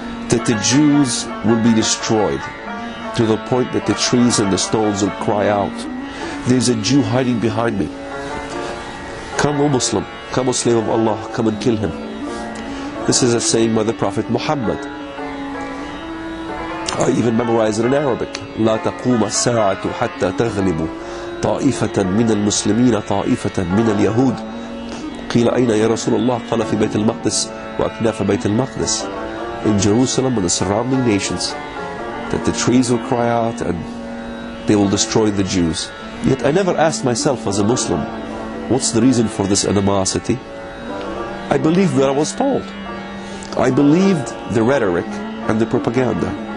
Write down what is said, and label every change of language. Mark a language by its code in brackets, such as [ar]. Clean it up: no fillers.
[en] That the Jews will be destroyed to the point that the trees and the stones will cry out, there's a Jew hiding behind me. Come, O Muslim, come, O slave of Allah, come and kill him. This is a saying by the Prophet Muhammad. I even memorized it in Arabic. [ar] لا تقوم الساعة حتى تغلب طائفة من المسلمين طائفة من اليهود. قيل أين يا رسول الله؟ قال في بيت المقدس وأكناف بيت المقدس. [en] In Jerusalem and the surrounding nations, that the trees will cry out and they will destroy the Jews. Yet I never asked myself as a Muslim, what's the reason for this animosity? I believed what I was told. I believed the rhetoric and the propaganda.